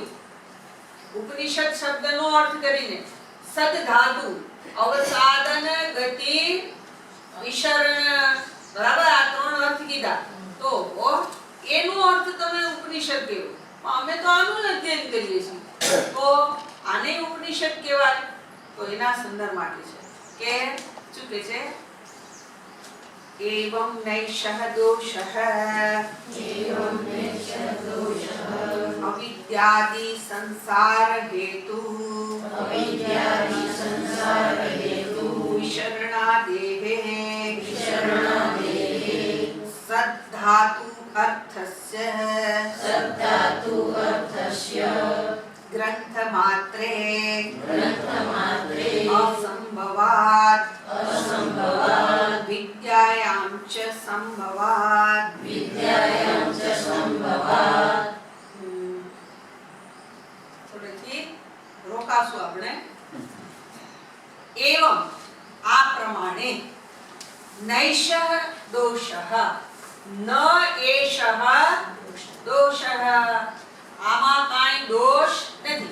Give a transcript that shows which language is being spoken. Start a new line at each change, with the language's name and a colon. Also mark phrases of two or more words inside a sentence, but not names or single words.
Gujarati: ઉપનિષદ શબ્દનો અર્થ કરીને સદ ધાતુ, અવસાદન, ગતિ, વિસરણ, બરાબર આ ત્રણ અર્થ કીધા. તો એનો અર્થ તમે ઉપનિષદ કહ્યું, અમે તો આનું અધ્યયન કરીએ છીએ, તો આને ઉપનિષદ કહેવાય. તો એના સંદર્ભ માટે છે કે શું કહે છે?
Sanskrit: एवं नैषः दोषः अविद्यादि संसार हेतु विशरणादेः सद्धातु अर्थस्य ग्रंथमात्रे असंभवात् विद्यायां च संभवात्.
Gujarati: થોડેથી રોકાશું આપણે. એવં આ પ્રમાણે
Sanskrit: नैषः दोषः न एषः दोषः
Gujarati: આમાં કાંઈ દોષ નથી.